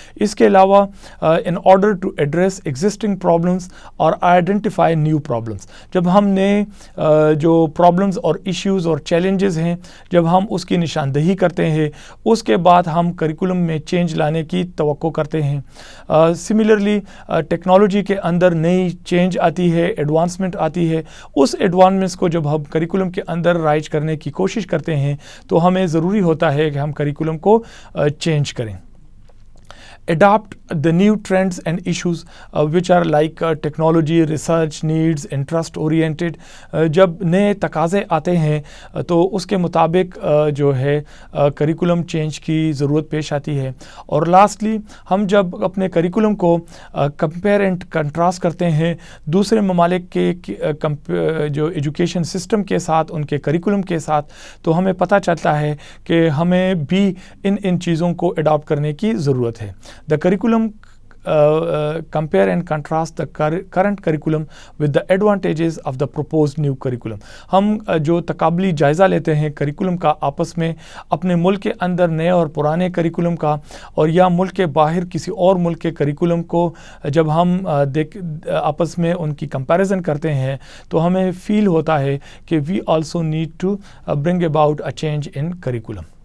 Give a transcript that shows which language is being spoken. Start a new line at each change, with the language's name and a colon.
Urdu: اس کے علاوہ
English: in order to address existing problems اور identify new problems,
Urdu: جب ہم نے جو پرابلمز اور ایشوز اور چیلنجز ہیں جب ہم اس کی نشاندہی کرتے ہیں اس کے بعد ہم کریکولم میں چینج لانے کی توقع کرتے ہیں. سملرلی ٹیکنالوجی کے اندر نئی چینج آتی ہے, ایڈوانسمنٹ آتی ہے, اس ایڈوانسمنٹس کو جب ہم کریکولم کے اندر رائج کرنے کی کوشش کرتے ہیں تو ہمیں ضروری ہوتا ہے کہ ہم کریکولم کو چینج کریں.
English: Adopt the new trends and issues which are like technology, research, needs, interest oriented.
Urdu: جب نئے تقاضے آتے ہیں تو اس کے مطابق جو ہے کریکولم چینج کی ضرورت پیش آتی ہے. اور لاسٹلی ہم جب اپنے کریکولم کو
English: compare and contrast
Urdu: کرتے ہیں دوسرے ممالک کے جو ایجوکیشن سسٹم کے ساتھ, ان کے کریکولم کے ساتھ, تو ہمیں پتہ چلتا ہے کہ ہمیں بھی ان چیزوں کو اڈاپٹ کرنے کی ضرورت ہے.
English: The curriculum compare and contrast the current curriculum with the advantages of the proposed new curriculum.
Urdu: ہم جو تقابلی جائزہ لیتے ہیں کریکولم کا آپس میں اپنے ملک کے اندر نئے اور پرانے کریکولم کا, اور یا ملک کے باہر کسی اور ملک کے کریکولم کو جب ہم آپس میں ان کی کمپیریزن کرتے ہیں تو ہمیں فیل ہوتا ہے کہ
English: we also need to bring about a change in curriculum.